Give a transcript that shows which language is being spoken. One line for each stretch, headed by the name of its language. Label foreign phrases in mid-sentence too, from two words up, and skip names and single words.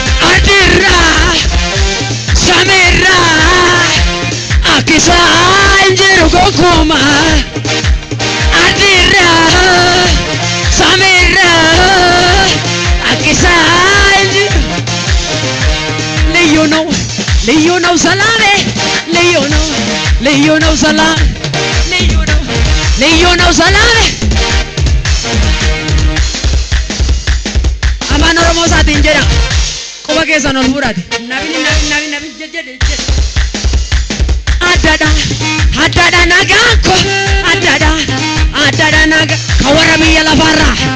Oromo: Adirraa, samirraa, akkisaa hin jiru gonkumaa. Adirraa, samirraa, akkisaa hin jiru.
Amharic: ልዩ ነው፣ ልዩ ነው ሰላሜ፣ ልዩ ነው፣ ልዩ ነው ሰላም ልዩ ነው. ልዩ ነው ሰላሜ.
Oromo: Afaan Oromoo isaatiin jedha. Quba keessan ol fudhaate. Nabini, nabini, nabini, nabini, jedhe, jedhe, jedhe. Addadha, addadha nagaan koo. Addadha, addadha naga-, ka warra biyya lafaarraa.